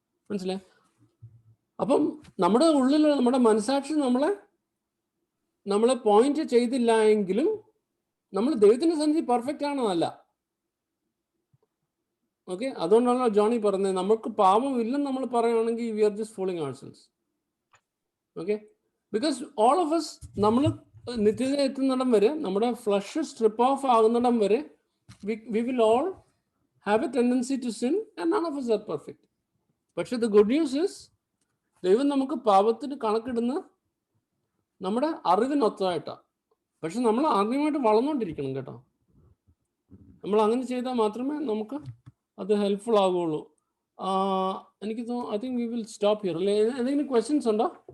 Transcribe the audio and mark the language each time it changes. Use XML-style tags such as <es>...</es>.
<ml>മനസ്സിലായി? അപ്പം നമ്മുടെ ഉള്ളിൽ നമ്മുടെ മനസാക്ഷി നമ്മളെ പോയിന്റ് ചെയ്തില്ല എങ്കിലും നമ്മൾ ദൈവത്തിന്റെ സന്നിധി പെർഫെക്റ്റ് ആണോ? അല്ല. ഓക്കെ. അതുകൊണ്ടാണല്ലോ ജോണി പറഞ്ഞത്, നമുക്ക് പാപം ഇല്ലെന്ന് നമ്മൾ പറയുകയാണെങ്കിൽ</ml> <en>We are just falling ourselves. Okay. Because all of us</en> <ml>നമ്മൾ നിത്യത എത്തുന്നിടം വരെ, നമ്മുടെ ഫ്ലഷ് സ്ട്രിപ്പ് ഓഫ് ആകുന്നിടം വരെ</ml> <en>we will all have a tendency to sin and none of us are perfect.</en> <ml>പക്ഷെ</ml> <en>the good news is</en> <ml>ദൈവം നമുക്ക് പാപത്തിന് കണക്കിടുന്ന നമ്മുടെ അറിവിനൊത്തമായിട്ടാണ്. പക്ഷെ നമ്മൾ ആത്മീയമായിട്ട് വളർന്നുകൊണ്ടിരിക്കണം കേട്ടോ. നമ്മൾ അങ്ങനെ ചെയ്താൽ മാത്രമേ നമുക്ക് അത് ഹെൽപ്ഫുൾ ആവുകയുള്ളൂ. എനിക്ക് തോന്നുന്നു</ml> <en>I think we will stop here.</en> <ml>അല്ലെ, എന്തെങ്കിലും ക്വസ്റ്റ്യൻസ് ഉണ്ടോ?</ml>